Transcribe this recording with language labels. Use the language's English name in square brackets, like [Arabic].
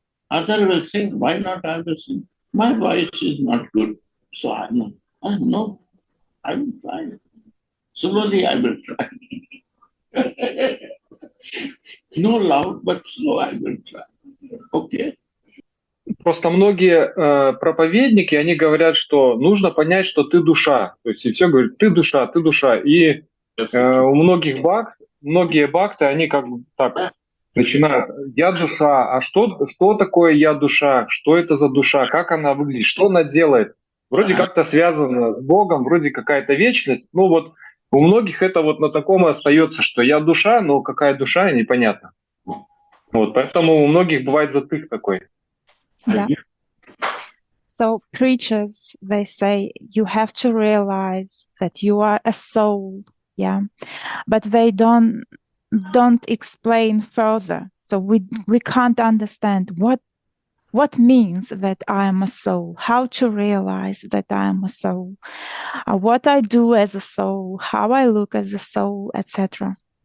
[English] Other will sing, why not I will sing? My voice is not good, so I know. I know. I will try. Slowly I will try. No loud, but slow I will try. Okay? [Russian] Просто многие проповедники, они говорят, что нужно понять, что ты душа. То есть и все говорят, ты душа, ты душа. И у многие бхакты, они как бы так начинают, я душа, а что такое я душа, что это за душа, как она выглядит, что она делает. Вроде как-то связано с Богом, вроде какая-то вечность. Ну вот у многих это вот на таком и остается, что я душа, но какая душа, непонятно. Вот, поэтому у многих бывает затык такой. [English] Yeah. So preachers, they say you have to realize that you are a soul, yeah, but they don't explain further. So we can't understand what means that I am a soul, how to realize that I am a soul, what I do as a soul, how I look as a soul, etc.